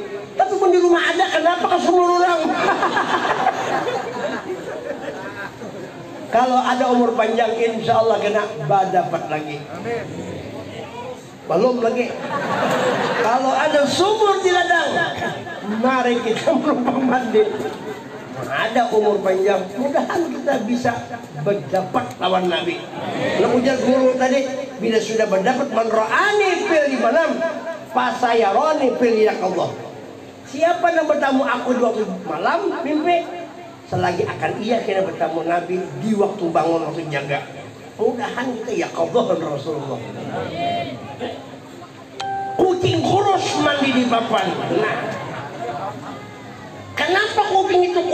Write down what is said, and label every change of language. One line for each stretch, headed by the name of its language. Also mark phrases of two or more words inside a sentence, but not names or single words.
Indonesian: Tapi pun di rumah ada, kenapa ke sumur orang? Kalau ada umur panjang,
Arabic: إن شاء الله
Indonesian: kena dapat lagi. Belum lagi. Kalau ada sumur di ladang, mari kita menumpang mandi. Ada umur panjang, mudahan kita bisa berdapat lawan Nabi. Ujar guru tadi, bila sudah berdapat
Arabic: من رآني في المنام فسيراني في اليقظة.
Indonesian: Siapa yang bertemu aku di waktu malam mimpi, selagi akan ia kena bertemu Nabi di waktu bangun waktu jaga. Mudahan kita yaqadhah Rasulullah. Kucing kurus mandi di papan. Nah, kenapa kuping